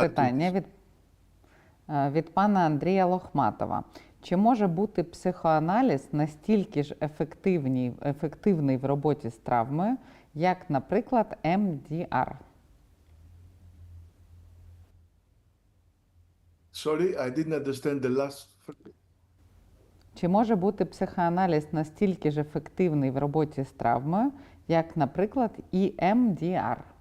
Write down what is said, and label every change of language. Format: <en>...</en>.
<uk>питання від пана Андрія Лохматова. Чи може бути психоаналіз настільки ж ефективний в роботі з травмою, як, наприклад, МДР?</uk> <en>Sorry, I didn't understand the last.</en> <uk>Чи може бути психоаналіз настільки ж ефективний в роботі з травмою, як, наприклад, EMDR?</uk>